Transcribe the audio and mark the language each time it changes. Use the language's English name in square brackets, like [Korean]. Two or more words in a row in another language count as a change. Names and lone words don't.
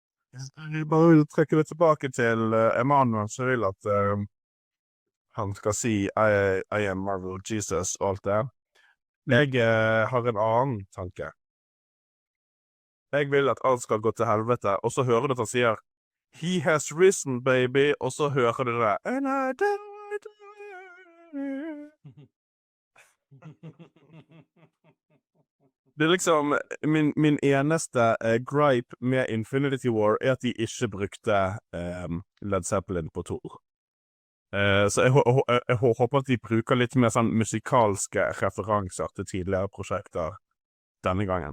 [Norwegian] Jeg bare vil trekke det tilbake til Emanuel, som vil at han skal si [English] I am Marvel Jesus [Norwegian] og alt det. Jeg har en annen tanke. Jeg vil at alt skal gå til helvete, og så hører du at han sier [English] He has risen, baby, [Norwegian] og så hører du det. [English] And I died. [Norwegian] Det liksom min eneste gripe med Infinity War at de ikke brukte Led Zeppelin på Thor. Så jeg håper at de bruker litt mer sånn musikalske referanser til tidligere prosjekter denne gangen.